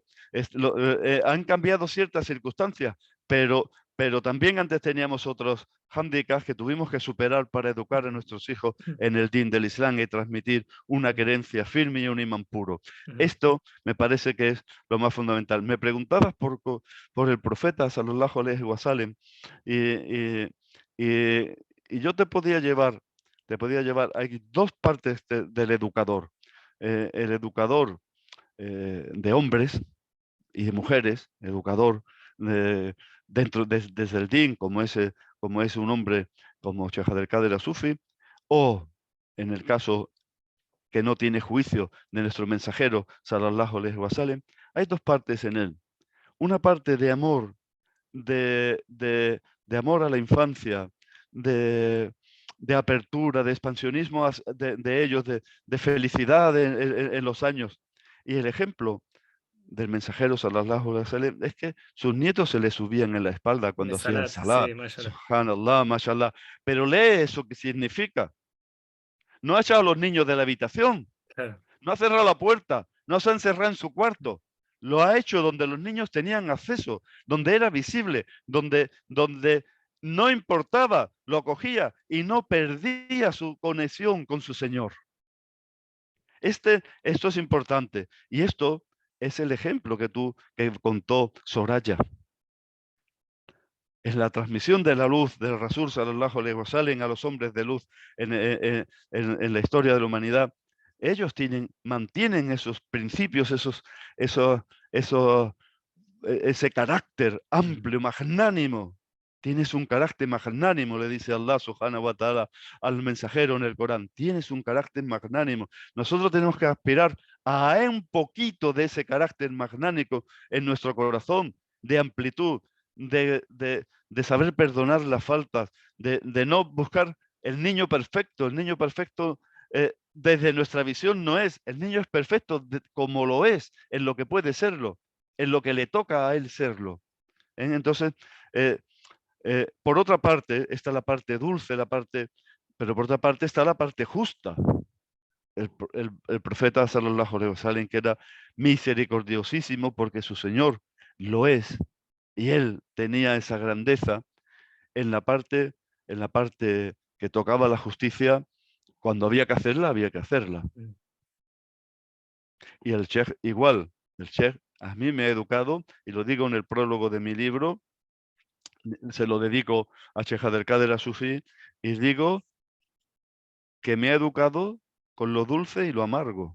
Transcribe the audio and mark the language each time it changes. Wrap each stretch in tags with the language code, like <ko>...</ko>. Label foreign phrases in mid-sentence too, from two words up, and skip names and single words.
<es>Han cambiado ciertas circunstancias, pero, pero también antes teníamos otros hándicaps que tuvimos que superar para educar a nuestros hijos mm, en el din del Islam y transmitir una mm, creencia firme y un imán puro. mm, Esto me parece que es lo más fundamental. Me preguntabas por el profeta</es> <ar>صلى الله عليه وسلم</ar> <es>y, y, y, y yo te podía llevar, hay dos partes del educador. El educador de hombres y de mujeres, educador desde el din, como es un hombre como Sheikh Abdel Kader Asufi, o en el caso que no tiene juicio de nuestro mensajero,</es> <ar>صلى الله عليه وسلم,</ar> <es>hay dos partes en él. Una parte de amor, de amor a la infancia, de, de apertura, de expansionismo de ellos, de felicidad en los años. Y el ejemplo del mensajero</es> <ar>صلى الله عليه وسلم</ar> <es>es que sus nietos se le subían en la espalda de cuando hacía el Salat, salah. sí, Mashallah,</es> <ar>سبحان الله، ما شاء الله.</ar> <es>Pero lee eso que significa. No ha echado a los niños de la habitación. claro. No ha cerrado la puerta, no se ha encerrado en su cuarto. Lo ha hecho donde los niños tenían acceso, donde era visible, donde no importaba, lo cogía y no perdía su conexión con su Señor. Esto es importante y esto es el ejemplo que contó Soraya. Es la transmisión de la luz del Rasul</es> <ar>صلى الله عليه وسلم</ar> <es>a los hombres de luz en la historia de la humanidad. Ellos mantienen esos principios, esos, esos, ese carácter Mm, amplio, magnánimo. Tienes un carácter magnánimo, le dice</es> <ar>الله سبحانه وتعالى</ar> <es>al mensajero en el Corán. Tienes un carácter magnánimo. Nosotros tenemos que aspirar a un poquito de ese carácter magnánico en nuestro corazón, de amplitud, de saber perdonar las faltas, de no buscar el niño perfecto. El niño perfecto desde nuestra visión no es. El niño es perfecto como lo es, en lo que puede serlo, en lo que le toca a él serlo. Entonces, eh, por otra parte, está la parte dulce, pero por otra parte está la parte justa. El profeta</es> <ar>صلى الله عليه وسلم,</ar> <es>que era misericordiosísimo porque su Señor lo es, y él tenía esa grandeza en la parte, en la parte que tocaba la justicia, cuando había que hacerla, había que hacerla. mm, Y el Sheikh igual, el Sheikh a mí me ha educado, y lo digo en el prólogo de mi libro, se lo dedico a Sheikh Abdelkader Asufi, y digo que me ha educado con lo dulce y lo amargo.</es>